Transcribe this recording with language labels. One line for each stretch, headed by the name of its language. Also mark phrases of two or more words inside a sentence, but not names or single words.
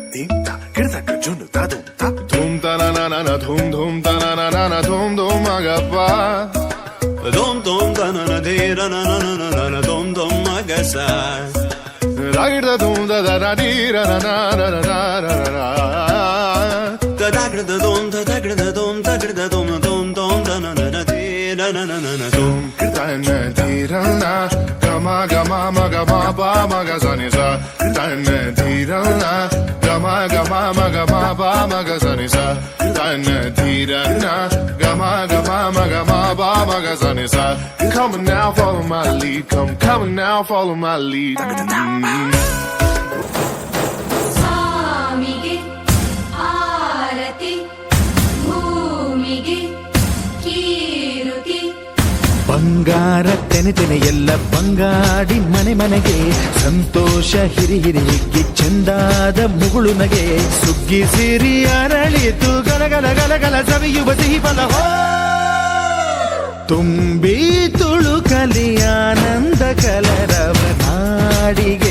English: dinta kirta junu ta dhum ta na na dhum ta na dhum magappa dum ta na dira na dum magasa ragda dum da dira na da dum ta dum ta na dira na dum kirta na dira na gama gama maga ma pa maga sa ni sa kirta na dira na gama gama maga ma pa maga sa ni sa kirta na dira na gama gama maga ma pa maga sa ni sa come now follow my lead come now follow my lead
Kannada: ಸ್ವಾಮಿಗೆ ಆರತಿ ಭೂಮಿಗೆ ಕೀರುತಿ ಬಂಗಾರ ತೆನೆ ಎಲ್ಲ ಬಂಗಾಡಿ ಮನೆಗೆ ಸಂತೋಷ ಹಿರಿ ಹಿಗ್ಗಿ ಚಂದಾದ ಮುಗುಳು ನಗೆ ಸುಗ್ಗಿ ಸಿರಿ ಅರಳಿತು ಗಲಗಲ ಸವಿಯುವ ಸಿಹಿ ಫಲ ತುಂಬಿ ತುಳುಕಲಿ ಆನಂದ ಕಲರವ ನಾಡಿಗೆ